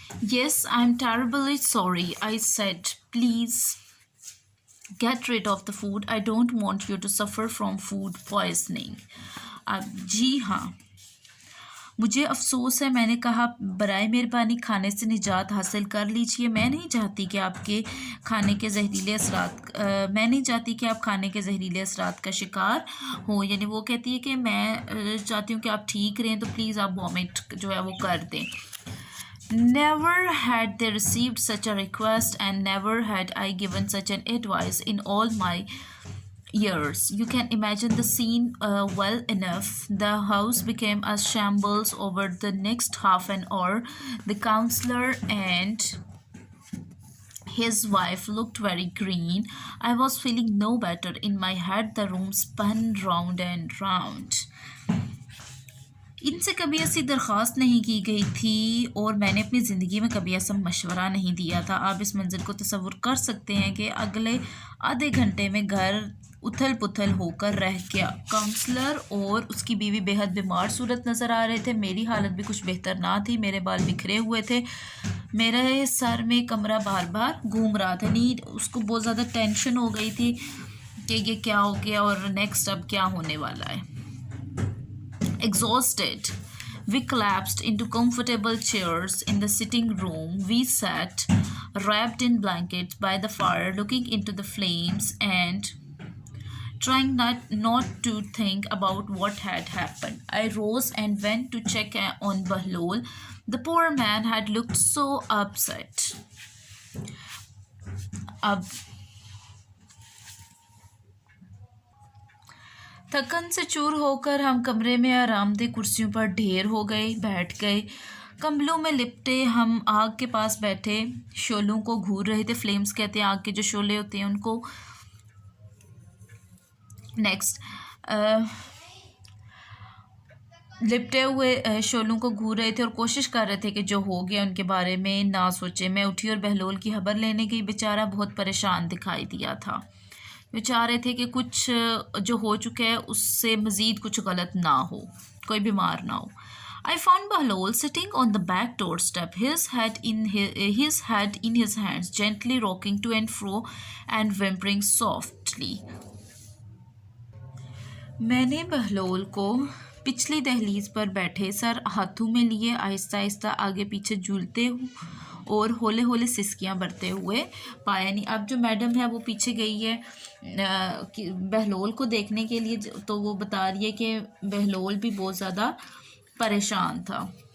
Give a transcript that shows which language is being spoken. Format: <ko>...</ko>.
<en>Yes, I'm terribly sorry, I said. Please get rid of the food. I don't want you to suffer from food poisoning.</en> <hi>अब जी हाँ, मुझे अफ़सोस है, मैंने कहा, बराए मेहरबानी खाने से निजात हासिल कर लीजिए। मैं नहीं चाहती कि आपके खाने के ज़हरीले असरात मैं नहीं चाहती कि आप खाने के ज़हरीले असरात का शिकार हो। यानी वो कहती है कि मैं चाहती हूँ कि आप ठीक रहें, तो प्लीज़ आप वॉमिट जो है वो कर दें।</hi> <en>Never had they received such a request, and never had I given such an advice in all my years. You can imagine the scene well enough. The house became a shambles over the next half an hour. The counselor and his wife looked very green. I was feeling no better. In my head, the room spun round and round.</en> <hi>इनसे कभी ऐसी दरख्वास्त नहीं की गई थी और मैंने अपनी ज़िंदगी में कभी ऐसा मशवरा नहीं दिया था। आप इस मंज़र को तसव्वुर कर सकते हैं कि अगले आधे घंटे में घर उथल पुथल होकर रह गया। काउंसलर और उसकी बीवी बेहद बीमार सूरत नज़र आ रहे थे। मेरी हालत भी कुछ बेहतर ना थी। मेरे बाल बिखरे हुए थे। मेरे सर में कमरा बार बार घूम रहा था। नींद, उसको बहुत ज़्यादा टेंशन हो गई थी कि ये क्या हो गया और नेक्स्ट अब क्या होने वाला है।</hi> <en>Exhausted, we collapsed into comfortable chairs in the sitting room. We sat, wrapped in blankets by the fire, looking into the flames and trying not to think about what had happened. I rose and went to check on Bahlol. The poor man had looked so upset.</en> <hi>अब थकन से चूर होकर हम कमरे में आरामदेह कुर्सियों पर ढेर हो गए, बैठ गए। कंबलों में लिपटे हम आग के पास बैठे, शोलों को घूर रहे थे। फ्लेम्स कहते हैं आग के जो शोले होते हैं उनको। नेक्स्ट, लिपटे हुए शोलों को घूर रहे थे और कोशिश कर रहे थे कि जो हो गया उनके बारे में ना सोचे। मैं उठी और बहलोल की खबर लेने गई। बेचारा बहुत परेशान दिखाई दिया था। वे चाह रहे थे कि कुछ जो हो चुका है उससे मज़ीद कुछ गलत ना हो, कोई बीमार ना हो।</hi> <en>I found Bahlol sitting on the back doorstep, his head in his hands, gently rocking to and fro and whimpering softly.</en> <hi>मैंने बहलोल को पिछली दहलीज पर बैठे सर हाथों में लिए आहिस्ता आहिस्ता आगे पीछे झूलते और होले होले सिसकियाँ भरते हुए पाया। नहीं, अब जो मैडम है वो पीछे गई है बहलोल को देखने के लिए, तो वो बता रही है कि बहलोल भी बहुत ज़्यादा परेशान था।</hi>